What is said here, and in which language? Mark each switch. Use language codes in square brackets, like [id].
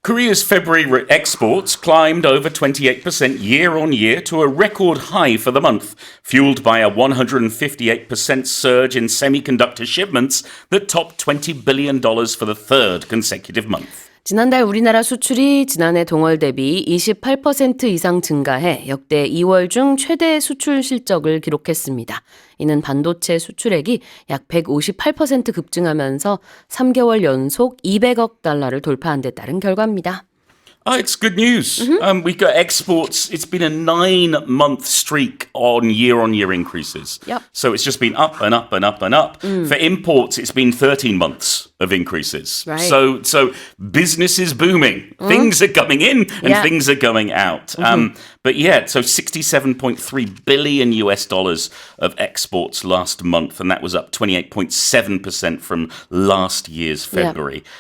[en] Korea's February exports climbed over 28% year on year to a record high for the month, fueled by a 158% surge in semiconductor shipments that topped $20 billion for the third consecutive month. [ko] 지난달 우리나라 수출이 지난해 동월 대비 28% 이상 증가해 역대 2월 중 최대 수출 실적을 기록했습니다. 이는 반도체 수출액이 약 158% 급증하면서 3개월 연속 200억 달러를 돌파한 데 따른 결과입니다. [en] It's good news. We've got exports. It's been a 9-month streak on year increases. Yep. So it's just been up and up and up and up. For imports, it's been 13 months of increases. Right. So business is booming. Things are coming in and things are going out. But yeah, so $67.3 billion US dollars of exports last month, and that was up 28.7% from last year's February.